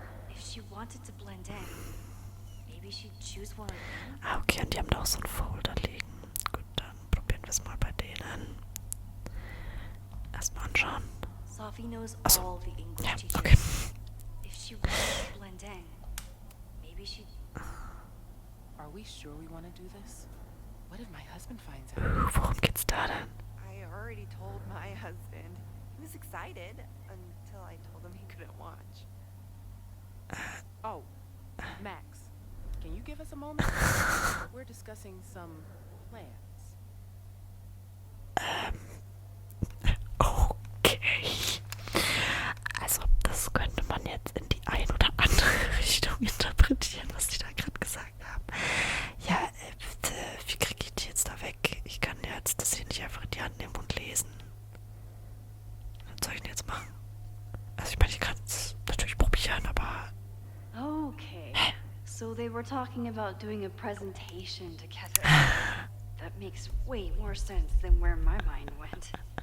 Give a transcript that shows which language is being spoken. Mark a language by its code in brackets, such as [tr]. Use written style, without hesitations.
[en] If she wanted to blend in, maybe she'd choose one of them. [de] Ah, okay, und die haben da auch so einen Folder liegen. Gut, dann probieren wir es mal bei denen. Erstmal anschauen. [en] Sophie knows [de] Achso. [en] all the English [de] Ja, [en] teachers. [de] okay. [en] If she wanted to blend in, maybe she'd... Are we sure we want to do this? What if my husband finds out? [de] Worum geht's da denn? [en] I already told my husband. He was excited until I told him he couldn't watch. Oh, Max, can you give us a moment? We're discussing some plans. Okay. [de] Also, das könnte man jetzt in die ein oder andere Richtung interpretieren, was die da gerade gesagt haben. Ja, wie kriege ich die jetzt da weg? Ich kann jetzt das hier nicht einfach in die Hand nehmen und lesen. Was soll ich denn jetzt machen? Also, ich meine, ich kann es natürlich probieren, aber... Okay. [en] So they were talking about doing a presentation together. That makes way more sense than where my mind went.